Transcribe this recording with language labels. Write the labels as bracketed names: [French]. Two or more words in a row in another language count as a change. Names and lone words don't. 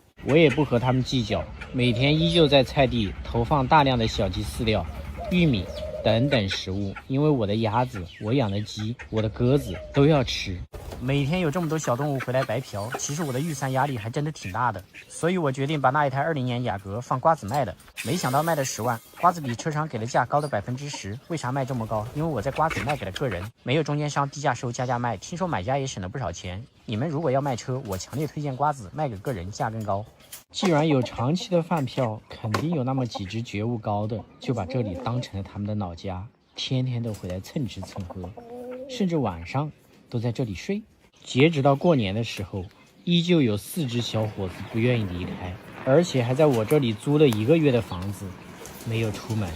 [Chinese] 我也不和他們計較，每天依舊在菜地投放大量的小雞飼料、玉米等等食物，因為我的鴨子、我養的雞、我的鴿子都要吃。每天有這麼多小動物回來白嫖，其實我的預算壓力還真的挺大的，所以我決定把那一台20年雅閣放瓜子賣了。沒想到賣了10萬，瓜子比車商給的價高了10%。為啥賣這麼高？因為我在瓜子賣給了個人，沒有中間商低價收加價賣，聽說買家也省了不少錢。你們如果要賣車，我強烈推薦瓜子賣給個人，價更高。既然有長期的飯票，肯定有那麼幾隻覺悟高的，就把這裡當成了他們的老家，天天都回來蹭吃蹭喝，甚至晚上都在這裡睡。截止到過年的時候，依舊有4隻小伙子不願意離開，而且還在我這裡租了1個月的房子，沒有出門。